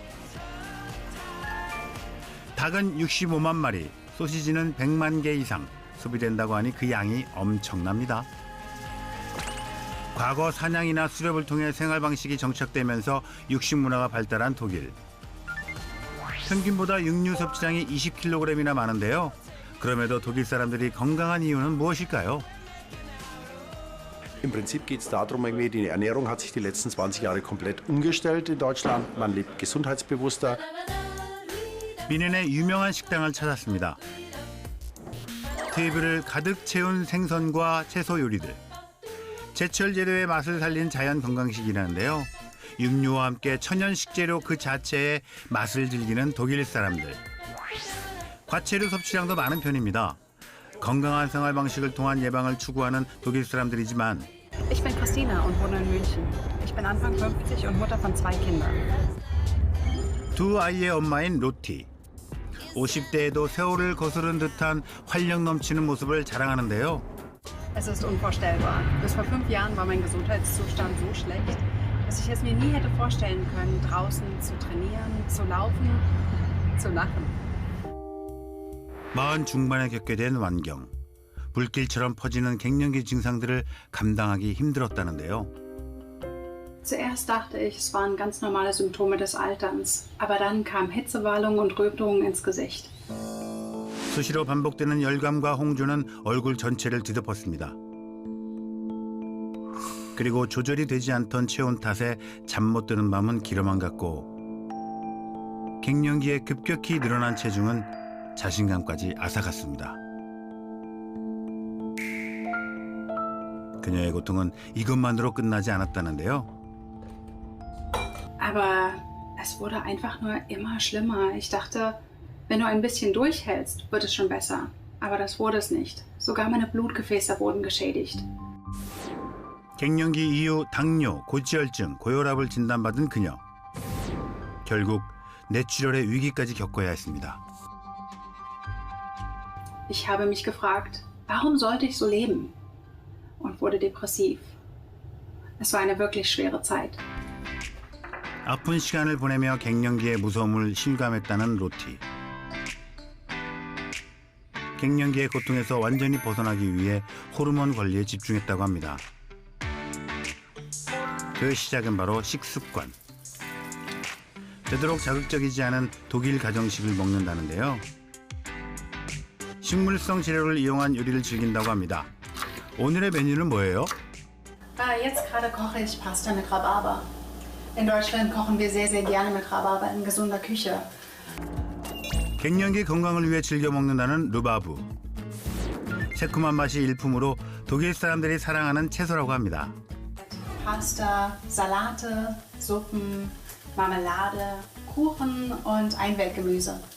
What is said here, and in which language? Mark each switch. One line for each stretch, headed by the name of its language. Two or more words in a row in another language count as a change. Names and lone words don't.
Korean: 닭은 65만 마리, 소시지는 100만 개 이상 소비된다고 하니 그 양이 엄청납니다. 과거 사냥이나 수렵을 통해 생활 방식이 정착되면서 육식 문화가 발달한 독일. 평균보다 육류 섭취량이 20kg이나 많은데요. 그럼에도 독일 사람들이 건강한 이유는 무엇일까요?
German: Im Prinzip geht es darum, die Ernährung hat sich die letzten 20 Jahre komplett umgestellt in Deutschland. Man lebt gesundheitsbewusster.
Korean: 뮌헨의 유명한 식당을 찾았습니다. 테이블을 가득 채운 생선과 채소 요리들. 제철 재료의 맛을 살린 자연 건강식이라는데요. 육류와 함께 천연 식재료 그 자체의 맛을 즐기는 독일 사람들. 과채류 섭취량도 많은 편입니다. 건강한 생활 방식을 통한 예방을 추구하는 독일 사람들이지만
German: Ich bin Christina und wohne in München. Ich bin Anfang 50 und Mutter von 2 Kindern.
Korean: 두 아이의 엄마인 로티. 50대에도 세월을 거스른 듯한 활력 넘치는 모습을 자랑하는데요.
German: Es ist unvorstellbar. Bis vor 5 Jahren war mein Gesundheitszustand so schlecht, dass ich es mir nie hätte vorstellen können, draußen zu trainieren, zu laufen, zu lachen.
Korean: 40 중반에 겪게 된 완경. 불길처럼 퍼지는 갱년기 증상들을 감당하기 힘들었다는데요.
German: Zuerst dachte ich, es waren ganz normale Symptome des Alterns, aber dann kamen Hitzewallungen und Rötungen ins Gesicht.
Korean: 수시로 반복되는 열감과 홍조는 얼굴 전체를 뒤덮었습니다. 그리고 조절이 되지 않던 체온 탓에 잠 못 드는 밤은 길어만 갔고 갱년기에 급격히 늘어난 체중은 자신감까지 앗아갔습니다. 그녀의 고통은 이것만으로 끝나지 않았다는데요.
German: Aber es wurde einfach nur immer schlimmer. Ich dachte, wenn du ein bisschen durchhältst, wird es schon besser. Aber das wurde es nicht. Sogar meine Blutgefäße wurden geschädigt.
Korean: 갱년기 이후 당뇨, 고지혈증, 고혈압을 진단받은 그녀. 결국 뇌출혈의 위기까지 겪어야 했습니다.
German: Ich habe mich gefragt, warum sollte ich so leben? Und wurde depressiv. Es war eine wirklich schwere Zeit.
Korean: 아픈 시간을 보내며 갱년기의 무서움을 실감했다는 로티. 갱년기의 고통에서 완전히 벗어나기 위해 호르몬 관리에 집중했다고 합니다. 그 시작은 바로 식습관. 되도록 자극적이지 않은 독일 가정식을 먹는다는데요. 식물성 재료를 이용한 요리를 즐긴다고 합니다. 오늘의 메뉴는 뭐예요?
German: Jetzt gerade koche ich Pasta mit Rhabarber. In Deutschland kochen wir sehr, sehr gerne mit Rhabarber in gesunder Küche.
Korean: 갱년기 건강을 위해 즐겨 먹는다는 르바브. 새콤한 맛이 일품으로 독일 사람들이 사랑하는 채소라고 합니다.
German: Pasta, Salate, Suppen, Marmelade, Kuchen und Einweggemüse.